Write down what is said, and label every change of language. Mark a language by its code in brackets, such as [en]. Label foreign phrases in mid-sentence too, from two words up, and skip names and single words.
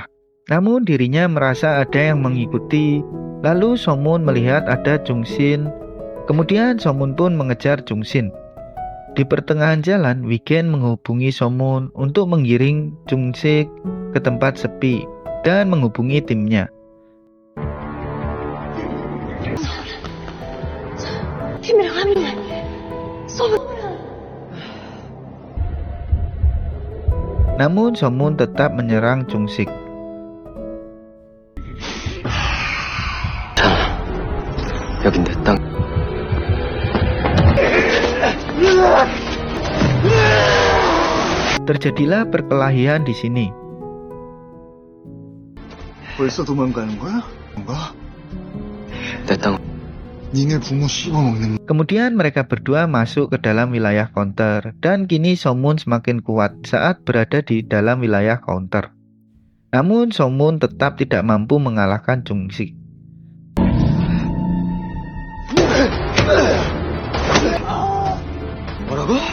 [id] Namun dirinya merasa ada yang mengikuti. Lalu Somun melihat ada Jungshin. Kemudian Somun pun mengejar Jungshin. Di pertengahan jalan, Wigen menghubungi Somun untuk menggiring Jungsik ke tempat sepi dan menghubungi timnya. [ko] 팀이랑 합류해. 손으로. [id] Namun Somun tetap menyerang Jungsik. [ko] 여긴 내 땅. [id] Terjadilah perkelahian di sini. [ko] 벌써 도망가는 거야? 뭔가? 내 땅. 니네 부모 씹어먹는 [id] Kemudian mereka berdua masuk ke dalam wilayah counter dan kini Somun semakin kuat saat berada di dalam wilayah counter. Namun Somun tetap tidak mampu mengalahkan Jungsik. [ko] 뭐라고?